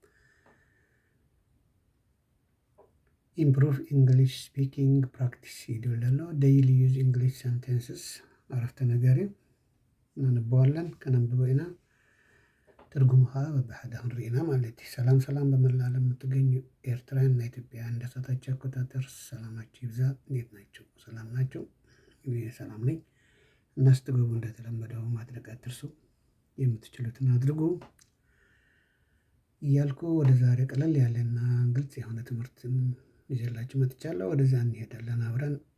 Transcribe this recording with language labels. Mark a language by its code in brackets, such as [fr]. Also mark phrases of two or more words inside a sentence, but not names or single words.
[en] improve English speaking practice [ti] ይድብል ኣሎ [en] daily use English sentences [ti] ዓረፍተ ነገር እዩ እናንብበዋለን ከነንብቦ ኢና ትርጉሙ ከዓ በብሓደ ክንርኢና ማለት እዩ። [am] ሰላም በመላው ዓለም የምትገኙ ኤርትራውያን እና ኢትዮጵያውያን እንደ ሰዓታችሁ አቆጣጠር ሰላማችሁ ይብዛ። እንዴት ናቸው? ሰላም ናቸው? እኔ ሰላም ነኝ። እና ስትገቡ እንደተለመደው ማድረግ አትርሱ፣ የምትችሉትን አድርጉ እያልኩ ወደ ዛሬ ቀለል ያለና ግልጽ የሆነ ትምህርትን ይዤላችሁ መጥቻለሁ። ወደዛ እንሄዳለን አብረን።